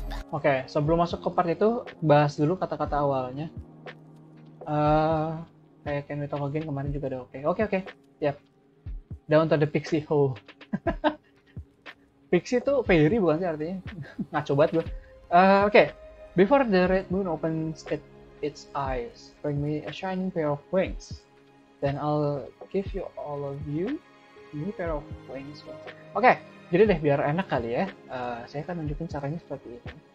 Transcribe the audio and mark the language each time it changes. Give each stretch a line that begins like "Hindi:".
Indonesian: Oke, sebelum masuk ke part itu, bahas dulu kata-kata awalnya. Kayak Can We Talk Again kemarin juga udah oke. Oke. Yap. Down to the Pixie Hole. Pixie itu fairy bukan sih artinya? Ngaco banget gue. Oke.
English: Before the red moon opens its eyes, bring me a shining pair of wings. Then I'll give you all of you new pair of wings.
Indonesian: Oke, jadi deh biar enak kali ya. Saya akan nunjukin caranya seperti ini.